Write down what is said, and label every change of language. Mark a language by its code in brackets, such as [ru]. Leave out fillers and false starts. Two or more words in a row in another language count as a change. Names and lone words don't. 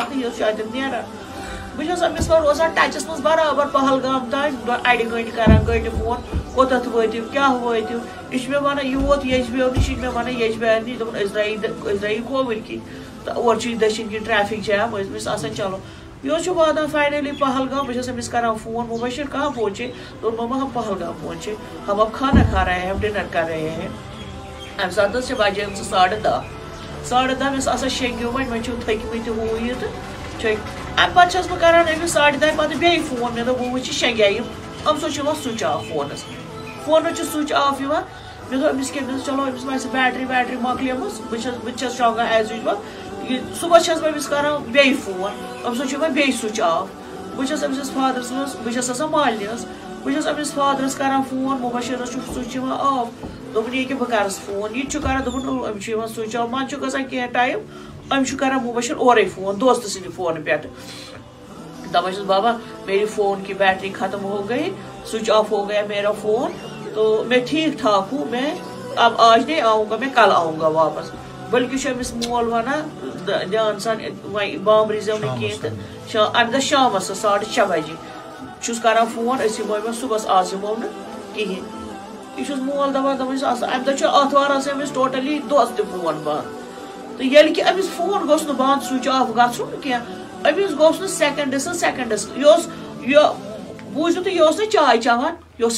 [ks] تہٕ یہِ حظ چھُ اَتٮ۪تھ نیران بہٕ چھَس أمِس وۄنۍ روزان ٹچَس منٛز برابر پہلگام تانۍ اَڑِ گٲنٛٹہِ کران گٲنٛٹہِ فون کوٚتَتھ وٲتِو کیٛاہ وٲتِو یہِ چھُ مےٚ وَنان یہِ ووت یجبیور نِش یہِ چھِ مےٚ وَنان یجبیار نِش دوٚپُن أسۍ درٛایی کھووٕرۍ کِنۍ تہٕ اورٕ چھُ یہِ دٔچھِنۍ کِنۍ [en] traffic jam [ks] ٲسۍ آسان چلو یہ حظ چھُ واتان فاینلی پہلگام بہٕ چھَس أمِس کران فون [ur] مُبشر کہاں پہنچے [ks] دوٚپ [ur] ماما ہم پہلگام پہنچے ہم اب کھانا کھا رہے ہیں ہم ڈنر کر رہے ہیں [ks] اَمہِ ساتہٕ حظ چھِ بجے 10:30 مےٚ ٲس آسان شیٚنٛگِو وۄنۍ چھُ تھٔکمٕتۍ ہُہ یہِ تہٕ چھٔکۍ اَمہِ پتہٕ چھَس بہٕ کران أمِس 10:30 پتہٕ بیٚیہِ فون مےٚ دوٚپ بہٕ وٕچھِ شیٚنٛگیٛا یِم أمۍ سُنٛد چھُ یِوان [en] switch off [ks] فونس چھُ [en] switch off [ks] یِوان مےٚ دوٚپ أمِس کیٛاہ چلو أمِس ما آسہِ بیٹری مۄکلیمٕژ بہٕ چھَس شۄنٛگان [en] as usual [ks] یہِ صُبحس چھَس بہٕ أمِس کران بیٚیہِ فون أمۍ سُنٛد چھُ یِوان بیٚیہِ [en] switch off [ks] بہٕ چھَس أمِس فادرَس منٛز بہٕ چھَس آسان مالنہِ بہٕ چھَس أمِس فادرَس کران فون مُبشرَس چھُ سُچ یِوان آف دوٚپُن ییٚکیٛاہ بہٕ کَرَس فون یہِ تہِ چھُ کران دوٚپُن أمِس چھُ یِوان [en] switch off [ks] منٛزٕ چھُ گژھان کینٛہہ ٹایم أمِس چھُ کران مُبشر اورَے فون دوستہٕ سٕنٛدِ فونہٕ پٮ۪ٹھٕ دپان چھُس [ur] بابا میری فون کی بیٹری ختم ہو گئی [en] switch off [ur] ہو گیا میرا فون تو میں ٹھیک ٹھاک ہوں میں اب آج نہیں آؤں گا میں کل آؤں گا واپس [ks] بلکہ چھُ أمِس مول ونان دھیان سان وۄنۍ بامبرِزیو نہٕ کینٛہہ تہٕ اَمہِ دۄہ شامس 6:30 بجے چھُس کران فون أسۍ یِمو وۄنۍ صُبحس آز یِمو نہٕ کِہیٖنۍ یہِ چھُس مول دپان چھُس اَمہِ دۄہ چھُ آتھوار آسان أمِس ٹوٹلی دۄہس تہِ فون بنٛد تہٕ ییٚلہِ کہِ أمِس فون گوٚژھ نہٕ بنٛد [en] switch off [ks] گژھُن کینٛہہ أمِس گوٚژھ نہٕ سیکنڈس یہِ بوٗزِو تُہۍ یہِ اوس نہٕ چاے چٮ۪وان یہِ اوس